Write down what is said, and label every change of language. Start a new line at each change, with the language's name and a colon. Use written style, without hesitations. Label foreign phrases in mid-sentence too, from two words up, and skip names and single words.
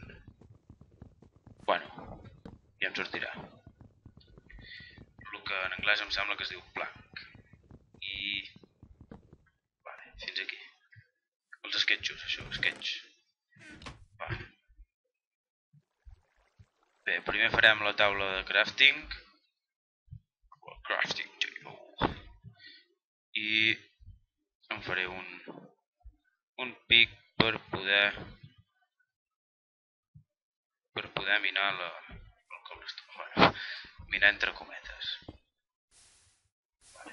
Catalan: Bueno, ja em sortirà. El que en anglès em sembla que es diu plank. I... vale, fins aquí. Els sketchos, això, sketch. Vale. Bé, primer farem la taula de crafting.
English: Crafting table.
Catalan: I em faré un pic per poder minar el cobblestone. Bueno, minar entre cometes. Vale.